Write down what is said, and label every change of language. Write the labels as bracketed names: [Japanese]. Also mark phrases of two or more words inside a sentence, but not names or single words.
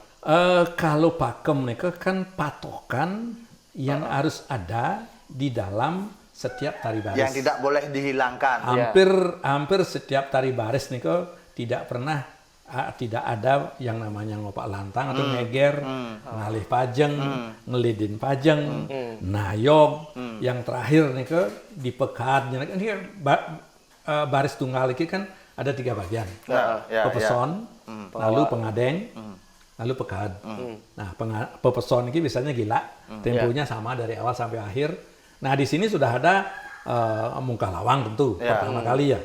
[Indonesian] Kalau pakem nih kan patokan yang harus ada di dalam setiap tari baris. Yang tidak boleh dihilangkan. Hampir setiap tari baris nih tidak pernah tidak ada yang namanya ngopak lantang atau ngeger, ngalih pajeng, ngelidin pajeng, nayog. Yang terakhir nih di pekadnya ini baris tunggal ini kan ada 3 bagian. Pepeson, lalu pengadeng, lalu pekad. Nah, pepeson ini biasanya gila, temponya sama dari awal sampai akhir. Nah, di sini sudah ada muka lawang tentu pertama kali ya.